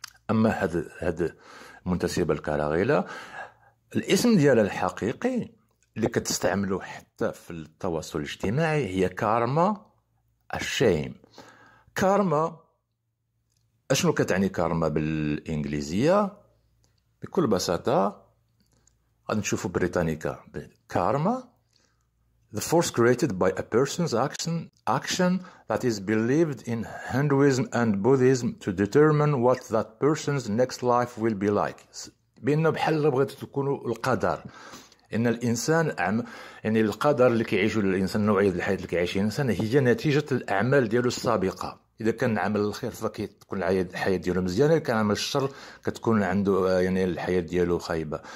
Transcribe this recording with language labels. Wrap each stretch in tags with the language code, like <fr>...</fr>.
<ar>اما هاد منتسبه لكاراغيلا، الاسم ديالها الحقيقي اللي كتستعملوه حتى في التواصل الاجتماعي هي كارما الشيم. كارما اشنو كتعني كارما بالانجليزيه؟ بكل بساطه غادي نشوفوا بريطانيكا.</ar> <en>Karma the force created by a person's action that is believed in Hinduism and Buddhism to determine what that person's next life will be like.</en> <ar>بأنه بحال بغيتو تكونوا القدر، ان الانسان يعني القدر اللي كيعيشوا الانسان، نوعيه الحياه اللي كيعيشها الانسان هي نتيجه الاعمال ديالو السابقه. اذا كان عمل الخير فكتكون الحياه ديالو مزيانه، كان عمل الشر كتكون عنده يعني الحياه ديالو خايبه.</ar>